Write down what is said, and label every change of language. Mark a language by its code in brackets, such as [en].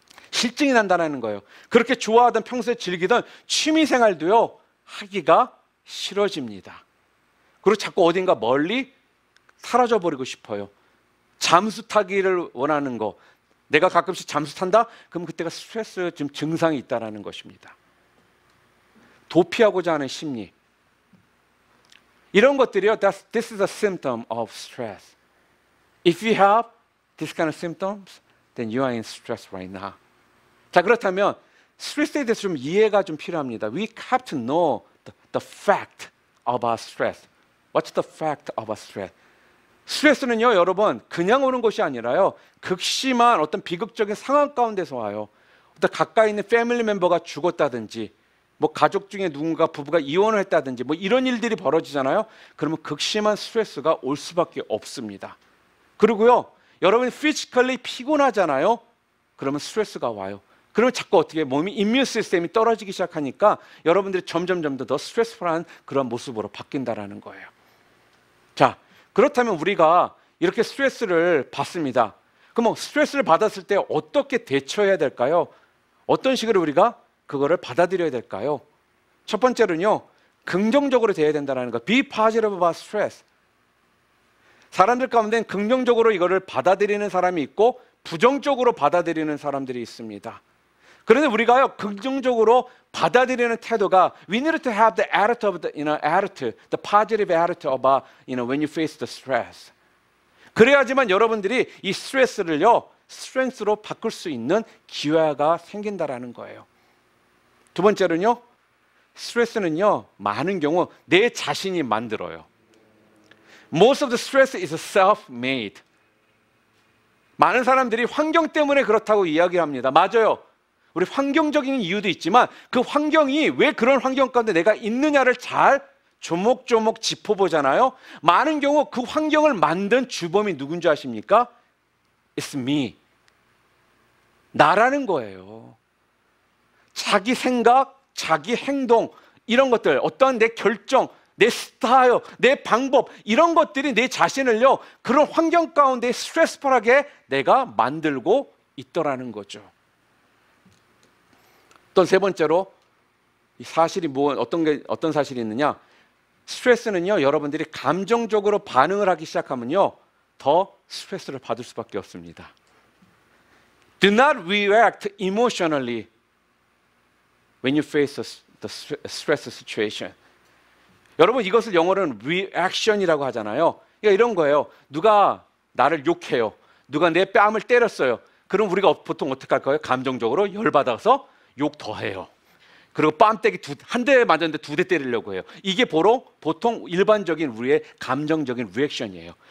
[ko] 실증이 난다는 거예요. 그렇게 좋아하던 평소에 즐기던 취미 생활도요, 하기가 싫어집니다. 그리고 자꾸 어딘가 멀리 사라져 버리고 싶어요. 잠수 타기를 원하는 거. 내가 가끔씩 잠수 탄다? 그럼 그때가 스트레스 좀 증상이 있다는 것입니다. 도피하고자 하는 심리. 이런 것들이요, [en] this is a symptom of stress. If you have this kind of symptoms, then you are in stress right now. [ko] 자, 그렇다면 스트레스에 대해서 좀 이해가 좀 필요합니다. [en] We have to know the fact about stress. What's the fact about stress? [ko] 스트레스는요, 여러분, 그냥 오는 것이 아니라요, 극심한 어떤 비극적인 상황 가운데서 와요. 어떤 가까이 있는 패밀리 멤버가 죽었다든지, 뭐 가족 중에 누군가 부부가 이혼을 했다든지, 뭐 이런 일들이 벌어지잖아요. 그러면 극심한 스트레스가 올 수밖에 없습니다. 그리고요, 여러분이 피지컬리 피곤하잖아요. 그러면 스트레스가 와요. 그러면 자꾸 어떻게 몸이 임뮤 시스템이 떨어지기 시작하니까 여러분들이 점점 더 스트레스풀한 그런 모습으로 바뀐다라는 거예요. 자, 그렇다면 우리가 이렇게 스트레스를 받습니다. 그럼 스트레스를 받았을 때 어떻게 대처해야 될까요? 어떤 식으로 우리가 그거를 받아들여야 될까요? 첫 번째로는요, 긍정적으로 대해야 된다는 거. [en] Be positive about stress. [ko] 사람들 가운데는 긍정적으로 이거를 받아들이는 사람이 있고 부정적으로 받아들이는 사람들이 있습니다. 그런데 우리가요, 긍정적으로 받아들이는 태도가 [en] we need to have the attitude of the positive attitude about when you face the stress. [ko] 그래야지만 여러분들이 이 스트레스를요, 스트렝스로 바꿀 수 있는 기회가 생긴다라는 거예요. 두 번째로는요, 스트레스는요, 많은 경우 내 자신이 만들어요. [en] Most of the stress is self-made. [ko] 많은 사람들이 환경 때문에 그렇다고 이야기합니다. 맞아요. 우리 환경적인 이유도 있지만 그 환경이 왜 그런 환경 가운데 내가 있느냐를 잘 조목조목 짚어보잖아요. 많은 경우 그 환경을 만든 주범이 누군지 아십니까? [en] It's me. [ko] 나라는 거예요. 자기 생각, 자기 행동, 이런 것들, 어떠한 내 결정, 내 스타일, 내 방법, 이런 것들이 내 자신을요, 그런 환경 가운데 스트레스풀하게 내가 만들고 있더라는 거죠. 또 세 번째로 이 사실이 어떤 사실이 있느냐? 스트레스는요, 여러분들이 감정적으로 반응을 하기 시작하면요, 더 스트레스를 받을 수밖에 없습니다. [en] Do not react emotionally when you face the stress situation. [ko] 여러분, 이것을 영어로는 reaction이라고 하잖아요. 그러니까 이런 거예요. 누가 나를 욕해요. 누가 내 뺨을 때렸어요. 그럼 우리가 보통 어떻게 할까요? 감정적으로 열받아서 욕 더 해요. 그리고 뺨때기 한 대 맞았는데 2대 때리려고 해요. 이게 보통 일반적인 우리의 감정적인 리액션이에요.